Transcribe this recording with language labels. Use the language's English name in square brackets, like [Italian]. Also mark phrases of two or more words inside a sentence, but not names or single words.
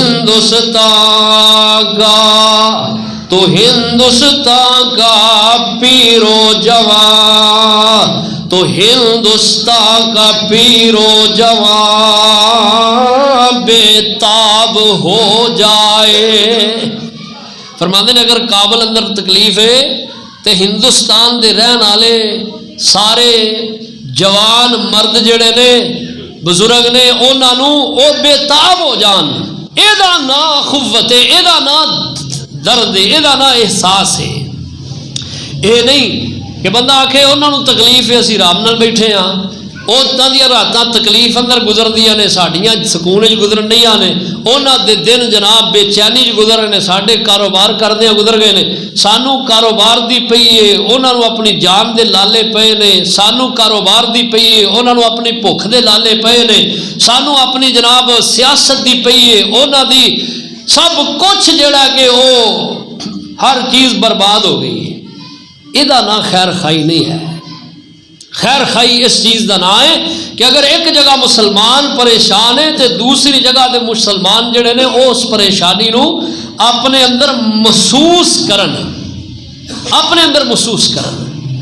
[Urdu] ہندوستان کا پیر و جوان، تو ہندوستان کا پیر و جوان بے تاب ہو جائے۔ [Punjabi] فرماتے ہیں اگر کابل اندر تکلیف ہے تو ہندوستان دے رہن والے سارے جوان مرد جڑے نے بزرگ نے انہاں نوں او بے تاب ہو جان۔ ایدا نا اخوت ہے، ایدا نا درد ہے، ایدا نا احساس ہے۔ اے نہیں کہ بندہ آکھے انہاں نوں تکلیف ہے اسی رام نال بیٹھے ہاں، اوداں دیاں راتاں تکلیف اندر گزردیاں نے، ساڈیاں سکون چ گزرن نہیں آنے، اوہناں دے دن جناب بے چینی چ گزر رہے نے، ساڈے کاروبار کردے گزر گئے نے، سانوں کاروبار دی پئی ہے، اوہناں نوں اپنی جان دے لالے پئے نے، سانوں کاروبار دی پئی ہے، اوہناں نوں اپنی بھکھ دے لالے پئے نے، سانوں اپنی جناب سیاست دی پئی ہے، اوہناں دی سب کچھ جہڑا کہ او ہر چیز برباد ہو گئی ہے. ایہدا ناں خیر خواہی نہیں ہے. [Urdu] خیر خواہی اس چیز کا نام ہے کہ اگر ایک جگہ مسلمان پریشان ہے تو دوسری جگہ کے مسلمان [Punjabi] جہڑے نے اس پریشانی نوں اپنے اندر محسوس کرن، اپنے اندر محسوس کرن.